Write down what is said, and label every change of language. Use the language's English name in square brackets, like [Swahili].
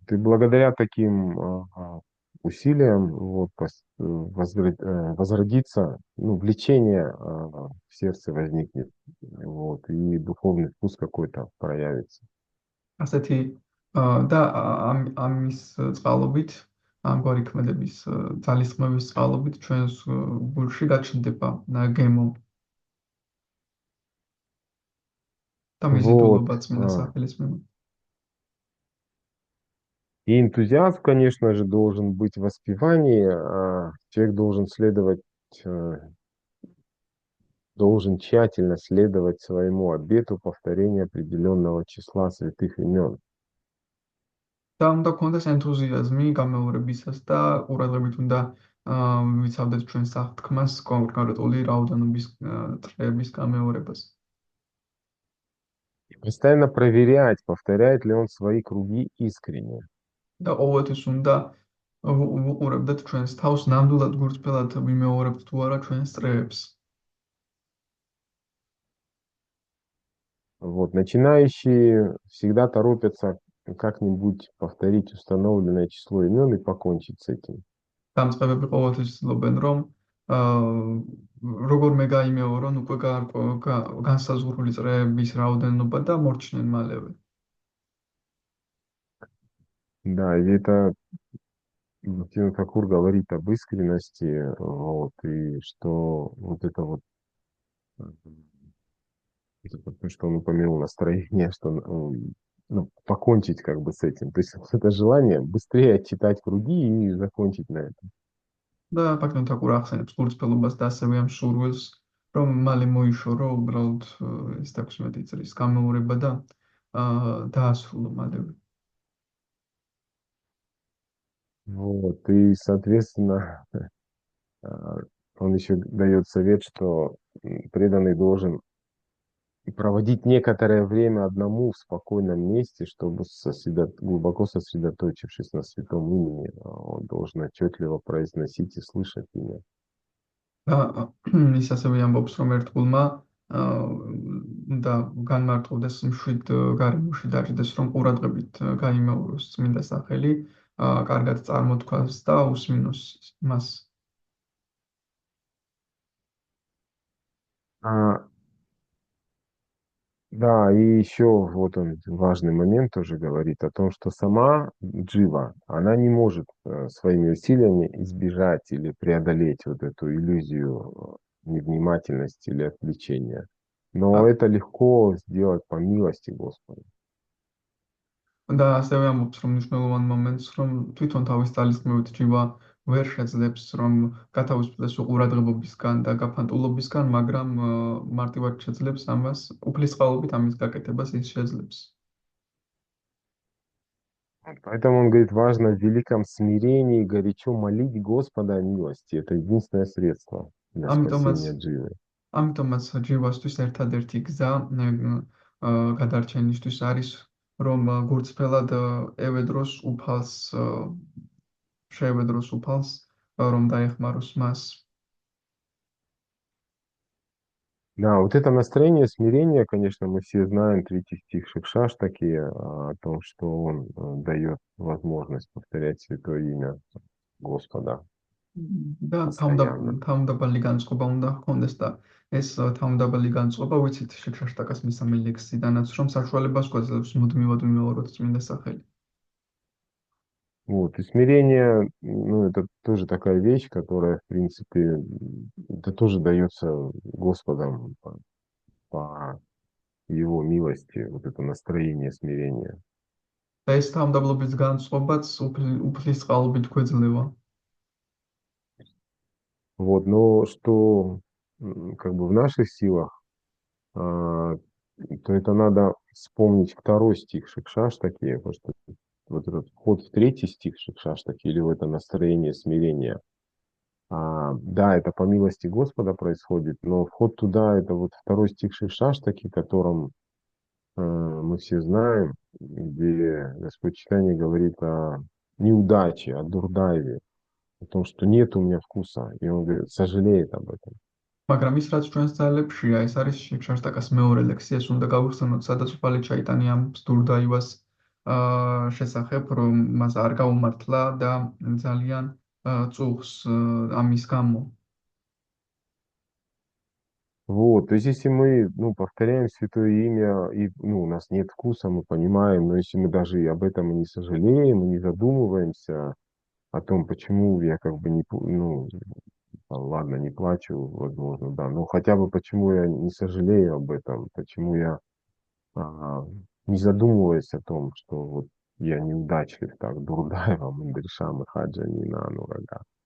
[Russian] И благодаря таким усилиям вот, возродится, ну, влечение в сердце возникнет, вот, и духовный вкус какой-то проявится. [Georgian] ასეთი და ამის წყალობით, ამგვარი ქმედების ძალისხმევის წყალობით ჩვენს გულში გაჩნდება გემო და [Russian] Вот. [Georgian] მიზიდულობა წმინდა სახელის მიმართ. [Russian] И энтузиазм, конечно же, должен быть в воспевании. Человек должен должен тщательно следовать своему обету повторения определенного числа святых имен. [Georgian] და უნდა გქონდეს ენთუზიაზმი გამეორებისას და ყურადღებით უნდა ვიცავდეთ ჩვენ საფრთხმას კონკრეტული რაოდენობის წრეების გამეორებას. [Russian] И постоянно проверять, повторяет ли он свои круги искренне. [Georgian] და ყოველთვის უნდა ვუყურებდეთ ჩვენს თავს ნამდვილად გულწრფელად ვიმეორებთ თუ არა ჩვენს წრეებს. [Russian] Вот. Начинающие всегда торопятся как-нибудь повторить установленное число имен и покончить с этим. [Georgian] დამწყებები ყოველთვის ცდილობენ რომ როგორ მე გაიმეორონ უკვე განსაზღვრული წრეების რაოდენობა და მორჩნენ მალევე. [Russian] Да, и это Тина Такур говорит об искренности, вот, и что вот это вот, то, что он упомянул настроение, что ну, покончить как бы с этим. То есть вот это желание быстрее отчитать круги и закончить на этом. [Georgian] და ფაქტობრივად თაკურ ახსენებს გულწრფელობას და ასევე ამ სურვილს, რომ მალე მოიშორო უბრალოდ ეს 16 წლის გამეორება და დაასრულო მალევე. [Russian] Вот, и, соответственно, он еще дает совет, что преданный должен проводить некоторое время одному в спокойном месте, чтобы глубоко сосредоточившись на святом имени, он должен отчетливо произносить и слышать имя. [Georgian] ის ასევე ამბობს, რომ ერთგულმა უნდა განმარტოვდეს მშვიდ გარემოში დაჭდეს, რომ ყურადღებით გაიმეოროს წმინდა სახელი, კარგად წარმოთქვას და უსმინოს მას. [Russian] Да, и еще вот он важный момент тоже говорит о том, что сама джива, она не может своими усилиями избежать или преодолеть вот эту иллюзию невнимательности или отвлечения. Но А- это легко сделать по милости Господа. [Georgian] და ასევე ამბობს, რომ მნიშვნელოვან მომენტს, რომ თვითონ თავის ძალისხმევით ჯივა ვერ შეძლებს, რომ გათავისუფლდეს უყურადღებობისგან და გაფანტულობისგან, მაგრამ მარტივად შეძლებს ამას, უფლის წყალობით ამის გაკეთებას ის შეძლებს. [Russian] Вот поэтому он говорит, важно в великом смирении горячо молить Господа о милости. Это единственное средство для [Georgian] ამიტომაც [Russian] спасения дживы. [Georgian] ამიტომაც ჯივასთვის ერთადერთი გზა გადარჩენისთვის არის, რომ გურწფელად ევედროს უფალს, შეევედროს უფალს, რომ დაეხმაროს მას. [Russian] Да, вот это настроение смирения, конечно, мы все знаем, третий стих Шикшаш такие, о том, что он дает возможность повторять святое имя Господа [Georgian] და [Russian] постоянно. [Georgian] თავმდაბალი განწყობა უნდა ჰქონდეს და ეს თავმდაბალი განწყობა ვიცით შეკშაშტაკას მესამე ლექსიდანაც რომ საშუალებას გვაძლევს მუდმივად ვიმეოროთ წმინდა სახელი. [Russian] Вот, и смирение, ну, это тоже такая вещь, которая, в принципе, это тоже дается Господом по Его милости, вот это настроение смирения. [Georgian] და ეს თავმდაბლობის განწყობაც უფლის წყალობით გვეძლევა. [Russian] Вот, но что как бы в наших силах, а, то это надо вспомнить второй стих Шикшаштаки, потому что вот этот вход в третий стих Шикшаштаки, или в это настроение смирения, да, это по милости Господа происходит, но вход туда, это вот второй стих Шикшаштаки, которым мы все знаем, где Господь Читание говорит о неудаче, о дурдайве, о том, что нет у меня вкуса, и он говорит, сожалеет об этом. [Georgian] მაგრამ ის რაც ჩვენს ძალებშია, ეს არის შეკშაშტაკას მეორე ლექსი, ეს უნდა გავიხსენოთ, სადაც უფალი ჩაიტანი ამბობს დურდაივას შესახებ, რომ მას არ გაუმართლა და ძალიან წუხს ამის გამო. [Russian] Вот, то есть если мы, ну, повторяем святое имя, и, ну, у нас нет вкуса, мы понимаем, но если мы даже и об этом и не сожалеем, и не задумываемся о том, почему я как бы не, ну, там, ладно, не плачу, возможно, да, но хотя бы почему я не сожалею об этом, почему я а, не задумываюсь о том, что вот я неудачлив, так, Дурдаева, Мандельшам и Хаджа Нина, Нурага.